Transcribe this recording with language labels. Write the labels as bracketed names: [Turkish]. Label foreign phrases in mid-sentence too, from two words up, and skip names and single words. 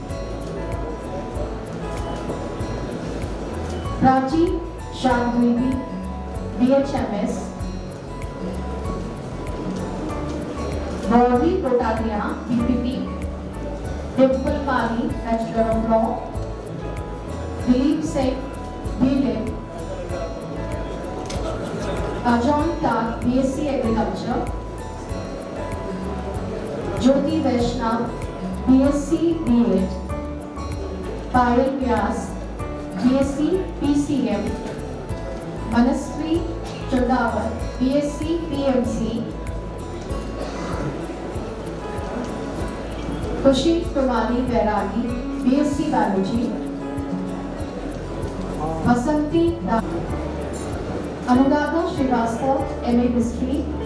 [English] प्राची शांतवी BHMS, गौरी कोटारिया BPT, डिम्पल पाली Bachelor of Law, दिलीप सिंह B.Litt, अजॉन ताक BSc एग्रीकल्चर, ज्योति वैष्णव BSc B.Ed, पायल व्यास BSc PCM, Manasvi Chodawat, BSc PMC, Khushi Kumari Bairagi, BSc Biology, Vasanti Anuragha Srivastava, MA History,